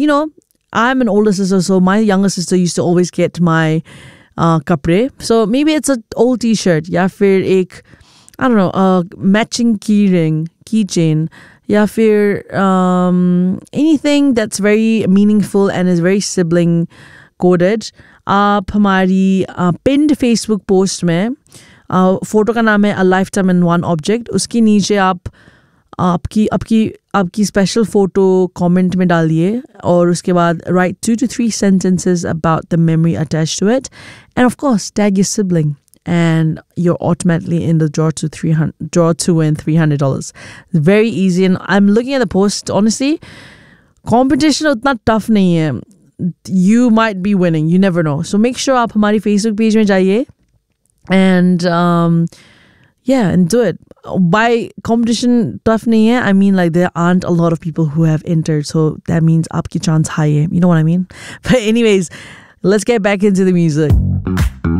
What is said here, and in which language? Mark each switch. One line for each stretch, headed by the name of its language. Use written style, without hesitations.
English: You know, I'm an older sister, so my younger sister used to always get my kapre. So maybe it's an old T-shirt.
Hindi: Ya fir ek,
English: I don't know, a matching key ring, keychain.
Hindi: Ya fir
English: anything that's very meaningful and is very sibling coded.
Hindi: आप हमारी पिंड Facebook post में photo का नाम है
English: a life time in one object
Hindi: उसके नीचे आप आपकी स्पेशल फोटो कमेंट में डालिए और उसके बाद
English: write 2 to 3 sentences about the memory attach to it and of course tag your sibling and you're automatically in the draw to win $300 very easy and I am looking at the post honestly competition
Hindi: उतना tough नहीं है
English: You might be winning. You never know. So make sure
Hindi: aap hamari Facebook page mein jaiye
English: and and do it. By competition tough
Hindi: nahi hai.
English: I mean like there aren't a lot of people who have entered. So that means
Hindi: aapki chance high hai.
English: You know what I mean? But anyways, let's get back into the music.